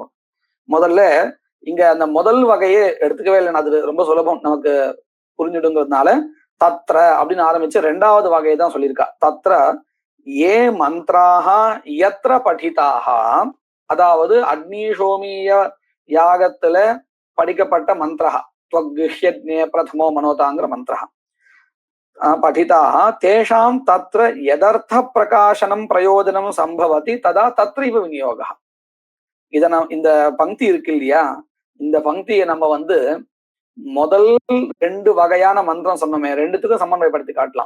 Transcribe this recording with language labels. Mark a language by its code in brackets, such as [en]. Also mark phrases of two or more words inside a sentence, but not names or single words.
[ta] முதல்ல இங்க அந்த முதல் வகையே எடுத்துக்கவே இல்லை. அது ரொம்ப சுலபம் நமக்கு புரிஞ்சுடுங்கிறதுனால தத்ர அப்படின்னு ஆரம்பிச்சு 2வது வகையை தான் சொல்லியிருக்கா. [sa] तत्र ये मन्त्राः यत्र पठिताः, [ta] அதாவது அக்னிஷோமிய யாகத்துல படிக்கப்பட்ட மந்திரா [sa] त्वग्गृह्यज्ञे प्रथमो मनोताங்கிற मन्त्राः पठिताः तेषां तत्र यथार्थ प्रकाशनं प्रयोजनं सम्भवति तदा तत्रैव विनियोगः. [ta] இந்த பங்கி இருக்கு இல்லையா, இந்த பங்கியை நம்ம முதல் 2 வகையான மந்திரம் சொன்னோமே, 2த்துக்கும் சமன்வயப்படுத்தி காட்டலாம்.